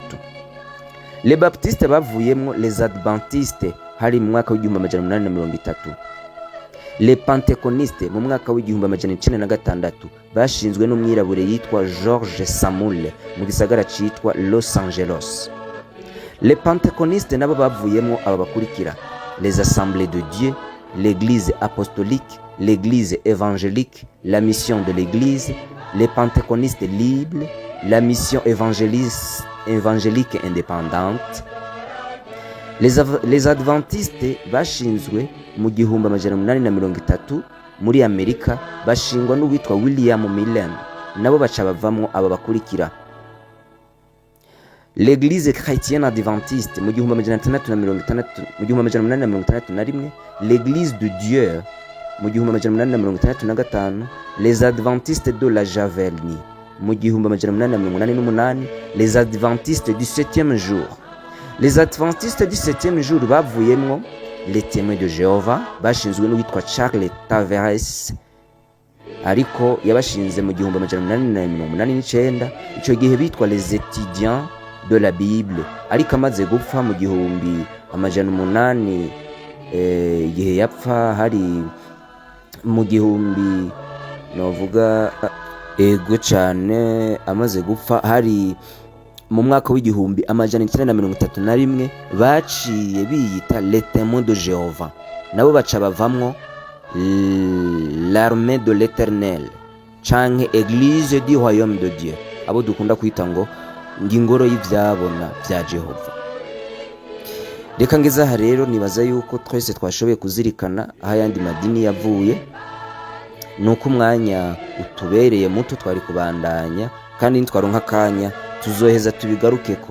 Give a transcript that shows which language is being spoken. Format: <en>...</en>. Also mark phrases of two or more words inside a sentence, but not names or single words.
<rn>Les Baptistes bavuyemwo Les Adventistes hari mu mwaka w'igihumbi 830. Les Penteconistes mu mwaka w'igihumbi 906 bashinzwe n'umwirabure yitwa George Samuel mu gisagara citwa Los Angeles. Les Penteconistes nabo bavuyemwo aba bakurikira: Les Assemblées de Dieu, l'Église apostolique, l'Église évangélique, la mission de l'Église, les Penteconistes libres, la mission évangélique indépendante. Les Adventistes bashinzwe mu gihumbi 830 muri Amerika, bashingwa n'uwitwa William Millen, nabo baca bavamwo aba bakurikira: l'Église chrétienne adventiste mu gihumbi 861, l'Église de Dieu mu gihumbi 865, les Adventistes de la Javelnie mu gihumbi 888, les Adventistes du 7e jour. Les Adventistes du 7e jour bavuyemwo les Témoins de Jéhovah bashinzwe n'uwitwa Charles Taveras, ariko yabashinze mu gihumbi 889. Ico gihe bitwa les Étudiants de la Bible, ariko amaze gupfa mu gihumbi 800 igihe yapfa hari mu gihumbi novuga ego cane amaze gupfa, hari mu mwaka w'igihumbi amajana 931 baciye biyita les témoins de Jehova, nabo baca bavamwo l'armée de l'éternel canke église du royaume de Dieu, abo dukunda kwita ngo ngingoro y'ivyabona vya Jehova. Reka ngeze aha rero nibaza yuko twese twashoboye kuzirikana aho ayandi madini yavuye, nuko umwanya utubereye muto twari kubandanya, kandi nitwaronka akanya tuzoheza tubigarukeko.</rn>